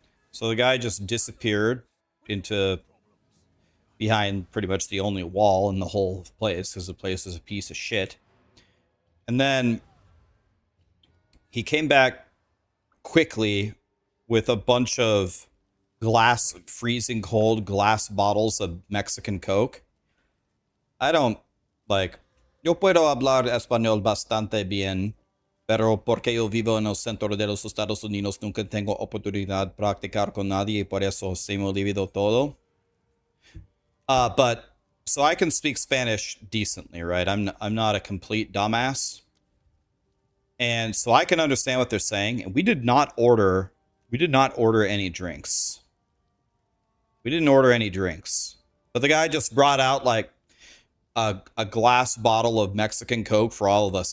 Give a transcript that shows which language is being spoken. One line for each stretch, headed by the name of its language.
English: So the guy just disappeared into behind pretty much the only wall in the whole place, because the place is a piece of shit. And then he came back quickly with a bunch of freezing cold glass bottles of Mexican Coke. I don't, like,
Spanish: yo puedo hablar español bastante bien, pero porque yo vivo en el centro de los Estados Unidos nunca tengo oportunidad de practicar con nadie y por eso se me olvidó todo.
English: But so I can speak Spanish decently, right? I'm not a complete dumbass. And so I can understand what they're saying. And we did not order any drinks. We didn't order any drinks. But the guy just brought out like a glass bottle of Mexican Coke for all of us.